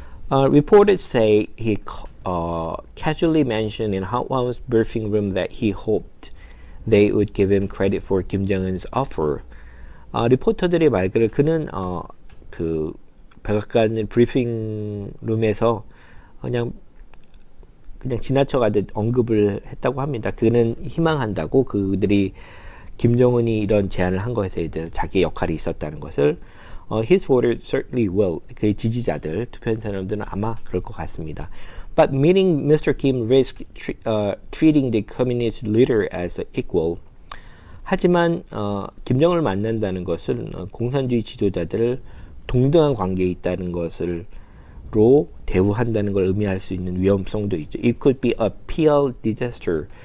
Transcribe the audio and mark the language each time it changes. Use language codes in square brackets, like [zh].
[en] Reporters say he casually mentioned in Hot One's briefing room that he hoped they would give him credit for Kim Jong-un's offer. [ko] 리포터들이 말그를 그는 그 백악관 브리핑 룸에서 그냥 지나쳐가듯 언급을 했다고 합니다. 그는 희망한다고 그들이 김정은이 이런 제안을 한 것에 대해서 자기의 역할이 있었다는 것을 [en] His voters certainly will. [ko] 그의 지지자들, 투표한 사람들은 아마 그럴 것 같습니다. [en] But meeting Mr. Kim risked treating the communist leader as equal. [ko] 하지만 김정은을 만난다는 것은 공산주의 지도자들을 동등한 관계에 있다는 것으로 대우한다는 걸 의미할 수 있는 위험성도 있죠. [en] It could be a PR disaster.